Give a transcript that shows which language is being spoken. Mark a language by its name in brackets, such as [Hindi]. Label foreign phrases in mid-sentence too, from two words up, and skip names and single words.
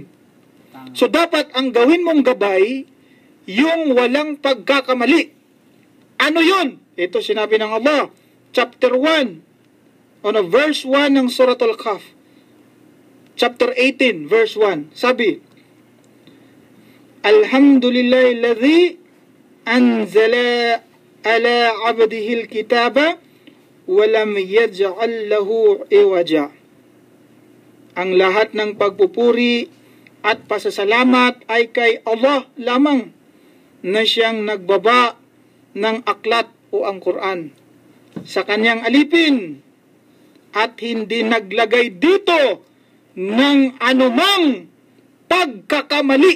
[Filipino] Tama. So, dapat ang gawin mong gabay, yung walang pagkakamali. Ano yun? Ito sinabi ng Allah, chapter 1, verse 1 ng Surah Al-Kahf. Chapter 18, verse 1. Sabi, [Arabic] الحمد لله الذي أنزل على عبده الكتاب ولم يجعل له عوجا. [Filipino] Ang lahat ng pagpupuri at pasasalamat ay kay Allah lamang na siyang nagbaba ng aklat o ang Quran sa kanyang alipin at hindi naglagay dito ng anumang pagkakamali.